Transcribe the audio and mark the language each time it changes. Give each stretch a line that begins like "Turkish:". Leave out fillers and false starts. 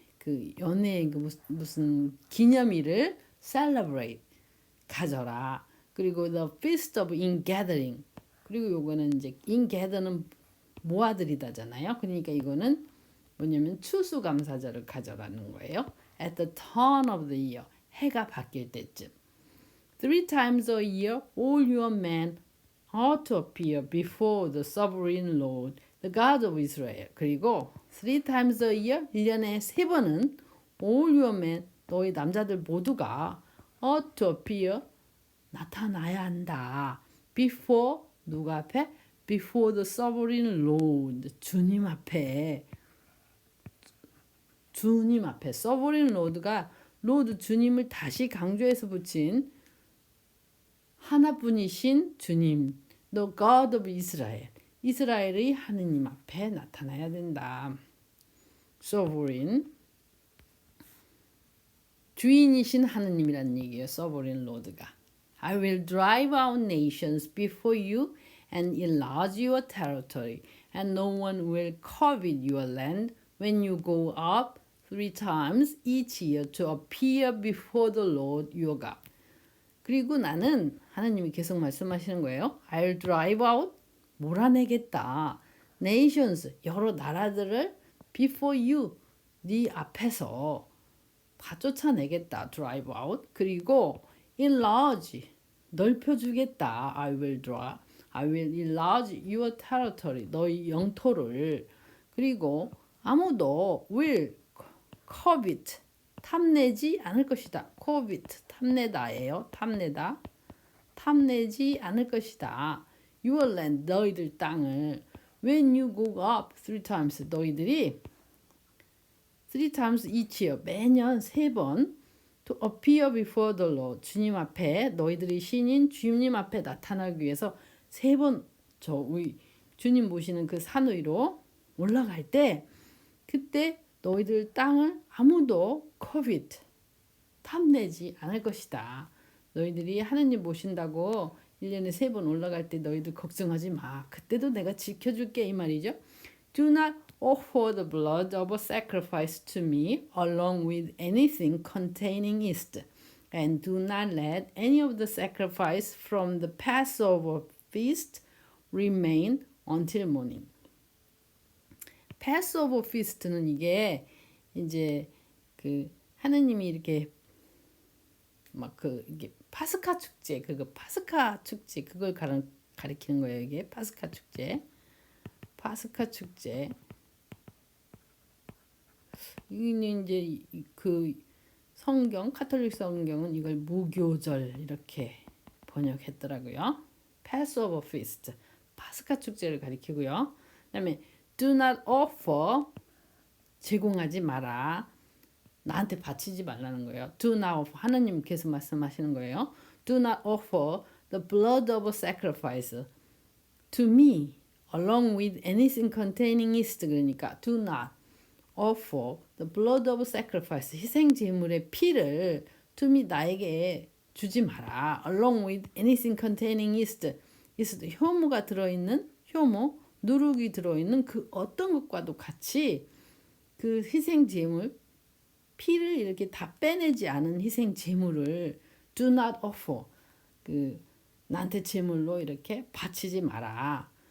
Korean: 그 연예인 그 무슨 기념일을 celebrate 가져라.
English: 그리고 the feast of ingathering.
Korean: 그리고 요거는 이제 ingather는 모아들이다잖아요. 그러니까 이거는 뭐냐면 추수감사절을 가져라는 거예요.
English: At the turn of the year.
Korean: 해가 바뀔 때쯤.
English: 3 times a year, all your men ought to appear before the sovereign Lord, the God of Israel. 그리고 3 times a year,
Korean: 1년에 3번은
English: all your men,
Korean: 너희 남자들 모두가
English: ought to appear,
Korean: 나타나야 한다. Before, 누가 앞에?
English: Before the sovereign Lord,
Korean: 주님 앞에. 주님 앞에. sovereign Lord가 로드 주님을 다시 강조해서 붙인 하나뿐이신 주님,
English: the God of Israel,
Korean: 이스라엘의 하느님 앞에 나타나야 된다. sovereign, 주인이신 하느님이라는 얘기예요.
English: sovereign Lord가. I will drive out nations before you and enlarge your territory, and no one will covet your land when you go up 3 times each year to appear before the Lord your God.
Korean: 그리고 나는 하나님이 계속 말씀하시는 거예요.
English: I'll drive out,
Korean: 몰아내겠다. Nations, 여러 나라들을
English: before you,
Korean: 네 앞에서 다 쫓아내겠다.
English: drive out.
Korean: 그리고 enlarge, 넓혀주겠다.
English: I will enlarge your territory,
Korean: 너희 영토를. 그리고 아무도
English: will covet,
Korean: 탐내지 않을 것이다. covet, 탐내다예요. 탐내다. 탐내지 않을 것이다. Your land, 너희들 땅을.
English: When you go up 3 times,
Korean: 너희들이 3 times each year, 매년 3번
English: to appear before the Lord,
Korean: 주님 앞에, 너희들이 신인 주님 앞에 나타나기 위해서 3번 저 우리 주님 모시는 그 산 위로 올라갈 때, 그때 너희들 땅을 아무도 covet, 탐내지 않을 것이다. 너희들이 하느님 모신다고 1년에 3번 올라갈 때 너희들 걱정하지 마. 그때도 내가 지켜줄게 이 말이죠.
English: Do not offer the blood of a sacrifice to me along with anything containing yeast, and do not let any of the sacrifice from the Passover feast remain until morning.
Korean: Passover feast는 이게 이제 그 하느님이 이렇게 막 그 이게 파스카 축제, 그거 파스카 축제 그걸 가리키는 거예요. 이게 파스카 축제. 파스카 축제. 이는 이제 그 성경, 카톨릭 성경은 이걸 무교절 이렇게 번역했더라고요.
English: Passover feast.
Korean: 파스카 축제를 가리키고요. 그다음에
English: do not offer,
Korean: 제공하지 마라. 나한테 바치지 말라는 거예요.
English: Do not offer,
Korean: 하나님께서 말씀하시는 거예요.
English: Do not offer the blood of a sacrifice to me along with anything containing yeast. 그러니까 do not offer the blood of sacrifice,
Korean: 희생 제물의 피를
English: to me,
Korean: 나에게 주지 마라.
English: along with anything containing yeast,
Korean: yeast 효모가 들어있는, 효모 누룩이 들어있는 그 어떤 것과도 같이 그 희생 제물 피를 이렇게 다 빼내지 않은 희생 제물을
English: do not offer,
Korean: 그 나한테 제물로 이렇게 바치지 마라.